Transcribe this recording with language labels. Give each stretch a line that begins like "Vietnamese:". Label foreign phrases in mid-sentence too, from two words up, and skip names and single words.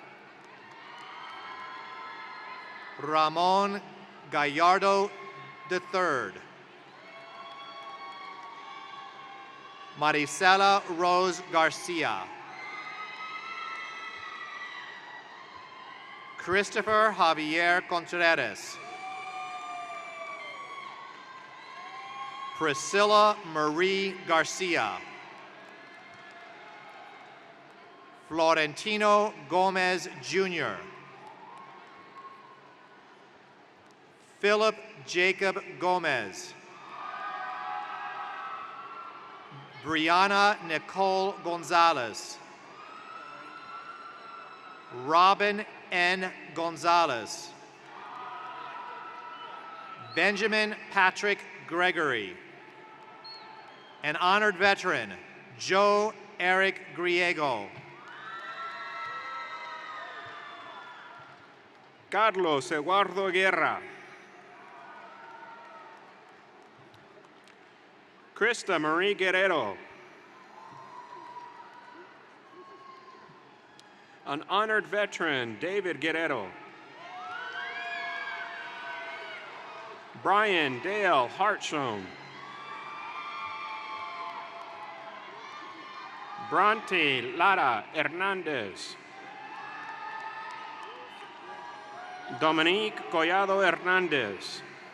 English: Ramon Gallardo III. Maricela Rose Garcia. Christopher Javier Contreras. Priscilla Marie Garcia. Florentino Gomez Jr. Philip Jacob Gomez. Brianna Nicole Gonzalez. Robin N. Gonzalez. Benjamin Patrick Gregory. An honored veteran, Joe Eric Griego. Carlos Eduardo Guerra. Krista Marie Guerrero. An honored veteran, David Guerrero. Brian Dale Hartshorn. Bronte Lara Hernandez. Dominique Collado Hernandez.